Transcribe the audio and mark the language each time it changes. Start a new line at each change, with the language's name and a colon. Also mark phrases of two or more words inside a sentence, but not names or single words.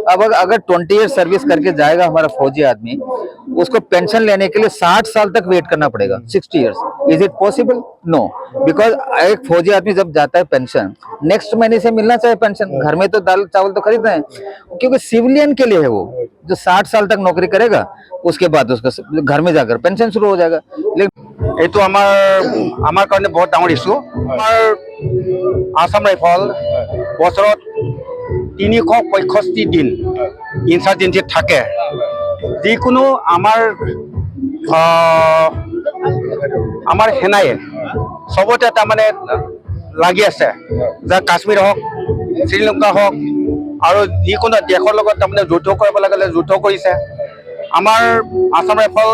Hindi: अब अगर 20
English: year service
Hindi: करके जाएगा हमारा फौजी आदमी, उसको पेंशन लेने के लिए 60 साल तक वेट करना पड़ेगा, 60 ईयर्स।
English: is it possible? no, because
Hindi: एक फौजी आदमी जब जाता है पेंशन, नेक्स्ट महीने से मिलना चाहिए पेंशन। घर में तो दाल चावल तो खरीदते हैं, क्योंकि सिविलियन के लिए है वो, जो 60 साल तक नौकरी करेगा, उसके बाद उसका घर में जाकर पेंशन शुरू हो जाएगा। लेकिन
Assamese: এইটো আমাৰ কাৰণে বহুত ডাঙৰ ইছ্যু। আমাৰ আসাম ৰাইফল বছৰত 365 দিন ইনচাৰ্জেঞ্চিত থাকে। যিকোনো আমাৰ সেনাই চবতে তাৰমানে লাগি আছে, যে কাশ্মীৰ হওক, শ্ৰীলংকা হওক, আৰু যিকোনো দেশৰ লগত তাৰমানে যুদ্ধ কৰিব লাগিলে যুদ্ধ কৰিছে আমাৰ আসাম ৰাইফল।